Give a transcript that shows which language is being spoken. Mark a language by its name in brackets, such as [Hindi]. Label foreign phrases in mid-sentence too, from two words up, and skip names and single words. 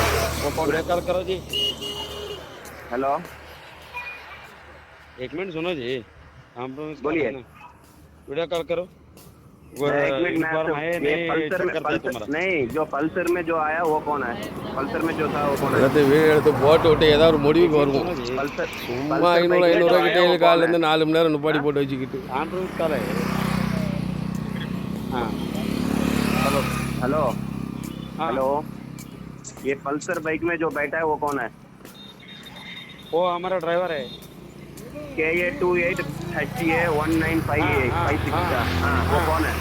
[Hindi] वो वीडियो कॉल करो जी हेलो एक मिनट सुनो जी हम बोलिए वीडियो कॉल करो नहीं जो पल्सर में जो आया वो कौन है पल्सर में जो था वो कौन है [Tamil] வீடியோ எடுத்து போட்டு விட்டு ஏதாவது ஒரு முடிவுக்கு வருவோம் சும்மா 500 கிட்டே காலிலேருந்து 4 மணி நேரம் நிப்பாடி போட்டு வச்சுக்கிட்டு [Hindi] हेलो हेलो हेलो ये पल्सर बाइक में जो बैठा है वो कौन है वो हमारा ड्राइवर है KA28HTA1956 वो कौन है